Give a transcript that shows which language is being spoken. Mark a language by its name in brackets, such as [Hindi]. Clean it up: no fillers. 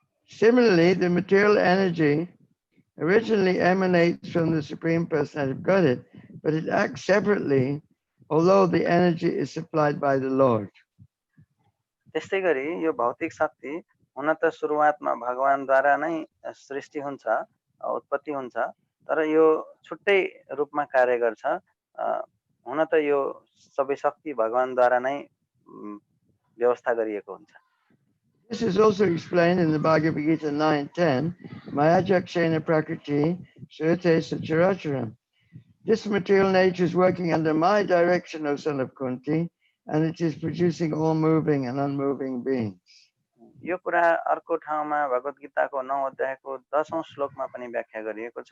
[English] Similarly, the material energy originally emanates from the Supreme Personality of Godhead, but it acts separately, although the energy is supplied by the Lord. [Nepali] त्यस्तै गरी यो भौतिक शक्ति हुन त सुरुवातमा भगवानद्वारा नै सृष्टि हुन्छ, उत्पत्ति हुन्छ, तर यो छुट्टै रूपमा कार्य गर्छ। हुन त यो सबै शक्ति भगवानद्वारा नै व्यवस्था गरिएको हुन्छ। [English] This is also explained in the Bhagavad Gita 9:10, [Sanskrit] Mayajakshena Prakriti Surte Sacharacharam. [English] This material nature is working under my direction, O son of Kunti, and it is producing all moving and unmoving beings. [Nepali] यो कुरा अर्को ठाउँमा भगवत गीताको 9 अध्यायको 10औं श्लोकमा पनि व्याख्या गरिएको छ।